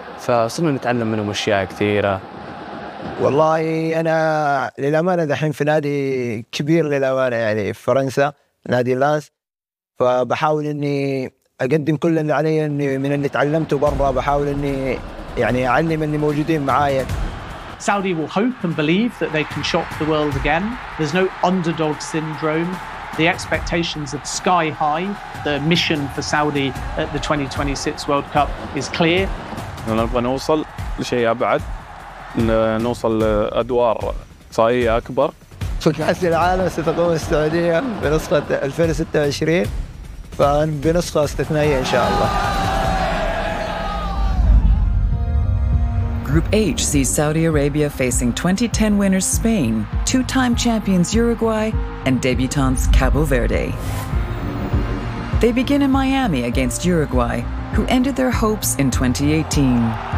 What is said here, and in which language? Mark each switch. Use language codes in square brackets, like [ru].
[ar] فصرنا نتعلم منهم أشياء كثيرة. والله أنا للأمانة دحين في نادي كبير للأمانة يعني في فرنسا نادي لانس فبحاول إني أقدم كل اللي علي إني من اللي تعلمته برا بحاول إني يعني أعلم اللي موجودين معايا. [en] Saudi will hope and believe that they can shock the world again. There's no underdog syndrome. The expectations are sky high. The mission for Saudi at the 2026 World Cup is clear. [ar] أنا أبغى نوصل لشيء أبعد. نوصل لأدوار إقصائية أكبر في كأس العالم ستقوم السعودية بنسخة 2026 فبنسخة استثنائية إن شاء الله. [en] Group H sees Saudi Arabia facing 2010 winners Spain, two-time champions Uruguay and debutants Cabo Verde. They begin in Miami against Uruguay, who ended their hopes in 2018.